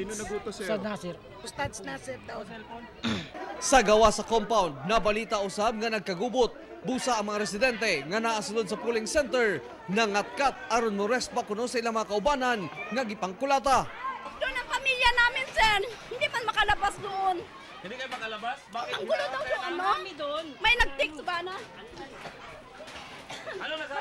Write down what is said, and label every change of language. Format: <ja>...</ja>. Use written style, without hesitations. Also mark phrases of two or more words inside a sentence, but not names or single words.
<ceb>Sino nagutos siya? Ustad Nasir. Ustads Nasir daw. Sa gawa sa compound, nabalita usab nga nagkagubot. Busa ang mga residente nga naasulod sa polling center nangatkat aron mo rest pa kuno sa ilang mga kaubanan nga gipangkulata.</ceb> <tl>Doon ang pamilya namin, sir. Hindi pa makalabas doon. Hindi kayo makalabas? Bakit? Ang gulo daw doon, no? May nag-text ba na? Ano nasa?</tl>